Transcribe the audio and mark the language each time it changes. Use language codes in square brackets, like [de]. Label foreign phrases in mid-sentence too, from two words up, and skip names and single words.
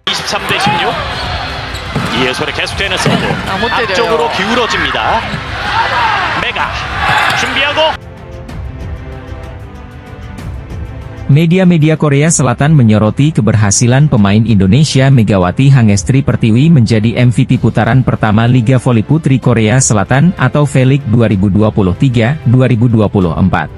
[ko] 23대 16. 이해솔의 계속되는 서브. 못 때려요. 앞쪽으로 기울어집니다. 메가 준비하고. [id] Media-media Korea Selatan menyoroti keberhasilan pemain Indonesia Megawati Hangestri Pertiwi menjadi MVP putaran pertama Liga Voli Putri Korea Selatan atau V-League 2023-2024.